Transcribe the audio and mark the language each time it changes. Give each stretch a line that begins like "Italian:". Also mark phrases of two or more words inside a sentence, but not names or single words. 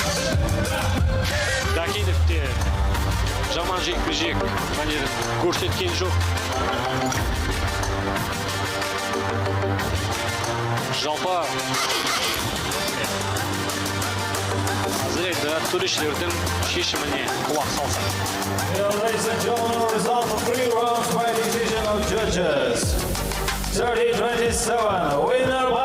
Kazakh: Дәкенов те жаман жекпе-жек мәнерін көрсеткен жоқ. Жалпы қазір енді төрешілердің шешіміне құлақ салсақ.
English: Ladies and gentlemen, result of 3 rounds by decision of judges. 30-27, winner